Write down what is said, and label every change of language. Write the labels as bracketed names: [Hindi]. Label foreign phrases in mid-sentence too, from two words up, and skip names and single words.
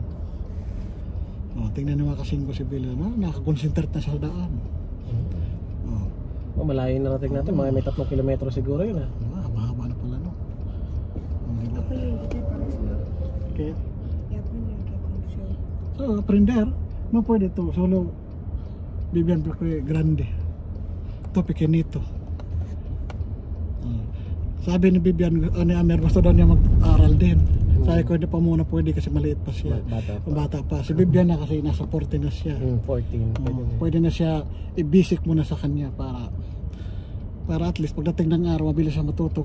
[Filipino] Tingnan nyo mga kasing ko si Bila, nakakonsentrate na sa daan. Malayo na natin natin, mga may 3 kilometro siguro yun. Haba-haba na pala, no? Kaya? So, aprender, no pwede to, [Spanish] solo Bibian porque grande. [Filipino] Ito pequeñito. Sabi ni Bibian, ni Amer, gusto daw niya mag-aral din. Sabi ko, hindi pa muna pwede kasi maliit pa siya. Bata pa. Si Bibian na kasi nasa 14 na siya. 14. Pwede na siya i-basic muna sa kanya para [English] at least [Filipino] pagdating ng araw, mabilis siya matuto.